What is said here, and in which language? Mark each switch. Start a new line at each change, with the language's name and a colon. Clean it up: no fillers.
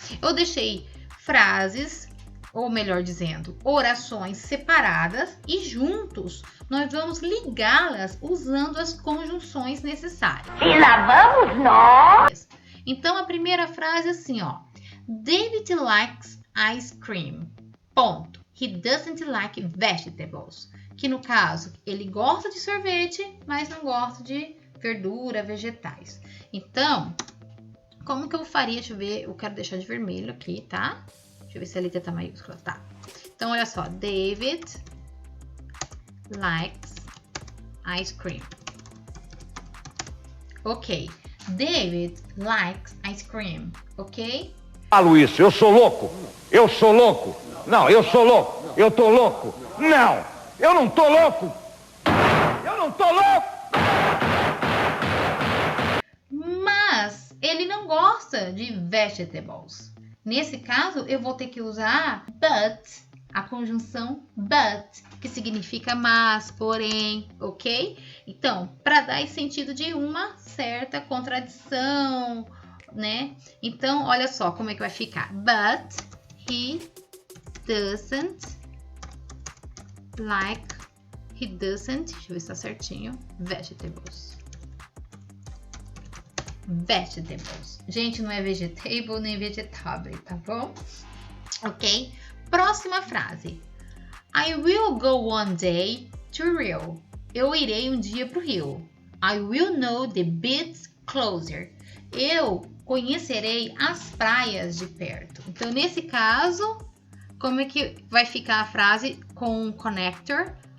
Portuguese: Eu deixei frases, ou melhor dizendo, orações separadas e juntos nós vamos ligá-las usando as conjunções necessárias. E lá vamos nós! Então, a primeira frase é assim, ó.
English: David likes ice cream. Ponto. He doesn't like vegetables.
Portuguese: Que no caso, ele gosta de sorvete, mas não gosta de verdura, vegetais. Então, como que eu faria? Deixa eu ver, eu quero deixar de vermelho aqui, tá? Deixa eu ver se a letra tá maiúscula, tá? Então, olha só,
English: David likes ice cream. Ok, David likes ice cream, ok?
Portuguese: Falo isso, eu sou louco, eu sou louco, não, eu sou louco, eu tô louco, não, eu não tô louco, eu não tô louco. Mas ele não gosta de vegetables. Nesse caso, eu vou ter que usar but, a conjunção but, que significa mas, porém, ok? Então, para dar esse sentido de uma certa contradição, né? Então, olha só como é que vai ficar.
English: But he doesn't like,
Portuguese: deixa eu ver se tá certinho, vegetables.
English: Vegetables.
Portuguese: Gente, não é vegetable nem vegetable, tá bom?
English: Ok?
Portuguese: Próxima frase.
English: I will go one day to Rio.
Portuguese: Eu irei um dia pro Rio.
English: I will know the beach closer.
Portuguese: Eu conhecerei as praias de perto. Então, nesse caso, como é que vai ficar a frase com o connector?